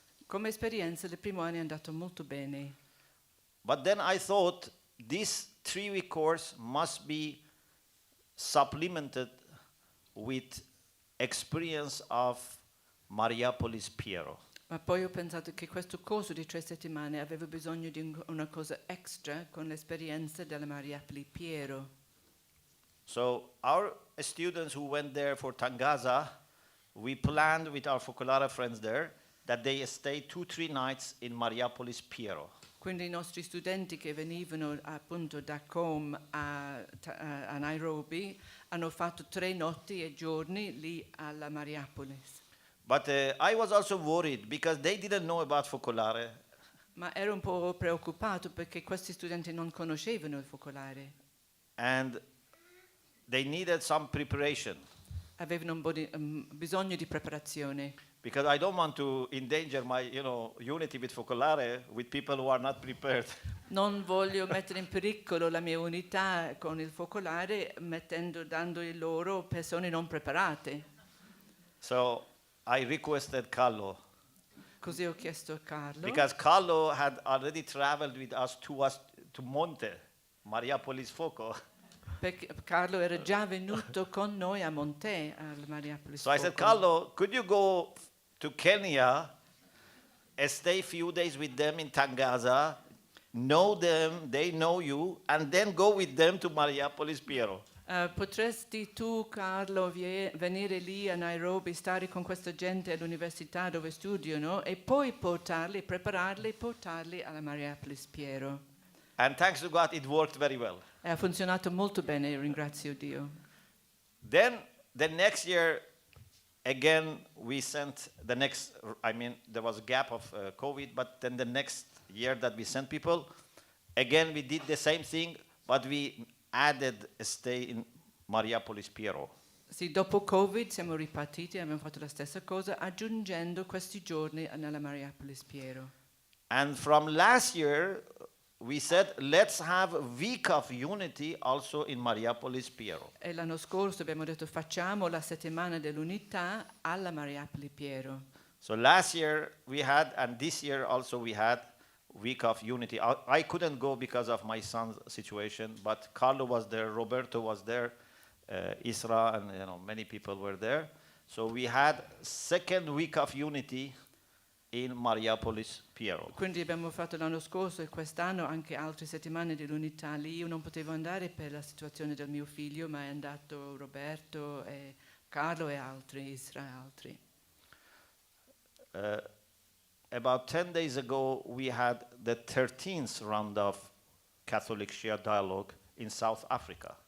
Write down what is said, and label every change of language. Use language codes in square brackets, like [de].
[it] Come esperienza il primo anno è andato molto bene, [en] But then I thought this 3-week course must be supplemented with experience of Mariapolis Piero. [it] ma poi ho pensato che questo corso di 3 settimane aveva bisogno di una cosa extra con l'esperienza della Mariapoli Piero. [en] So our students who went there for Tangaza, we planned with our Focolare friends there that they stay 2-3 nights in Mariapolis Piero. [it] Quindi i nostri studenti che venivano appunto da Com a Nairobi hanno fatto 3 notti e giorni lì alla Mariapolis. [en] But I was also worried because they didn't know about focolare. [it] Ma ero un po' preoccupato perché questi studenti non conoscevano il focolare. [en] And they needed some preparation. [it] Avevano un po' di bisogno di preparazione. [en] Because I don't want to endanger my, unity with focolare with people who are not prepared. [it] Non voglio mettere in pericolo la mia unità con il focolare dando loro persone non preparate. [en] So I requested Carlo. [it] Così ho chiesto a Carlo. [en] Because Carlo had already traveled with us to Monte, Mariapolis Foco. [it] Perché Carlo era già venuto con noi a Monte, al Mariapolis. [en] So I said, Carlo, could you go to Kenya and stay a few days with them in Tangaza, know them, they know you, and then go with them to Mariapolis Piero? [it] Potresti tu, Carlo, venire lì a Nairobi, stare con questa gente all'università dove studiano e poi prepararli e portarli alla Mariapolis Piero. [en] And thanks to God, it worked very well. [it] E ha funzionato molto bene, ringrazio Dio. [en] Then the next year, again, we sent there was a gap of COVID, but then the next year that we sent people, again, we did the same thing, but we added a stay in Mariapolis Piero. [it] Sì, dopo Covid siamo ripartiti e abbiamo fatto la stessa cosa, aggiungendo questi giorni nella Mariapolis Piero. [en] And from last year, we said, let's have a week of unity also in Mariapolis Piero. [it] E l'anno scorso abbiamo detto facciamo la settimana dell'unità alla Mariapolis Piero. [en] So last year we had, and this year also we had, week of unity. I couldn't go because of my son's situation, but Carlo was there, Roberto was there, Isra, and many people were there. So we had second week of unity in Mariapolis Piero. [it] Quindi abbiamo fatto l'anno scorso e quest'anno anche altre settimane dell'unità lì. Io non potevo andare per la situazione del mio figlio, ma è andato Roberto e Carlo e altri, Isra e altri. [en] About 10 days ago, we had the 13th round of Catholic Shia dialogue in South Africa.